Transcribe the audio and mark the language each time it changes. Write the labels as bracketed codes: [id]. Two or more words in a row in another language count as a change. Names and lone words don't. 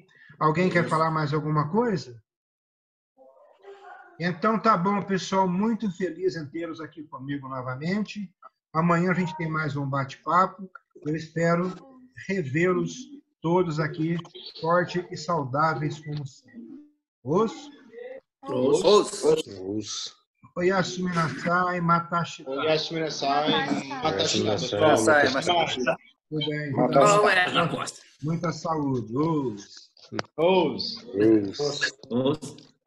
[pt] Alguém quer falar mais alguma coisa? Então, tá bom, pessoal. Muito feliz em tê-los aqui comigo novamente. Amanhã a gente tem mais um bate-papo. Eu espero revê-los todos aqui, fortes e saudáveis como sempre. [ja] おやすみなさい、またあした. おやすみなさい、またあした. [pt] Tudo bem. Muita saúde. Os. Os.